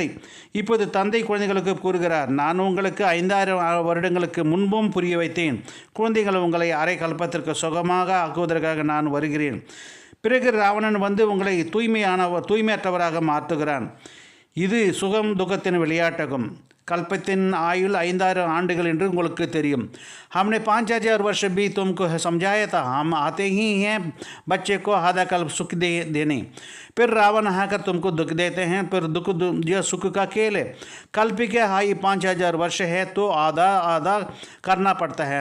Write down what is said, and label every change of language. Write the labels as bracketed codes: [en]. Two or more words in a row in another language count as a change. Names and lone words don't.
[ta] இப்போது தந்தை குழந்தைகளுக்கு கூறுகிறார், நான் உங்களுக்கு 5000 வருடங்களுக்கு முன்பும் புரிய வைத்தேன். குழந்தைகள், உங்களை அரை கல்பத்திற்கு சுகமாக ஆக்குவதற்காக நான் வருகிறேன். பிறகு ராவணன் வந்து உங்களை தூய்மையற்றவராக மாற்றுகிறான். இது சுகம் துக்கத்தின் விளையாட்டகம். கல்பத்தின் ஆயுள் 5000 ஆண்டுகள் என்று உங்களுக்கு தெரியும். [hi] हमने 5000 वर्ष भी तुमको समझाया था. हम आते ही हैं बच्चे को आधा कल्प सुख देने. फिर रावण आकर तुमको दुख देते हैं. फिर दुख यह सुख का खेल है. कल्प के 5000 वर्ष है तो आधा आधा करना पड़ता है.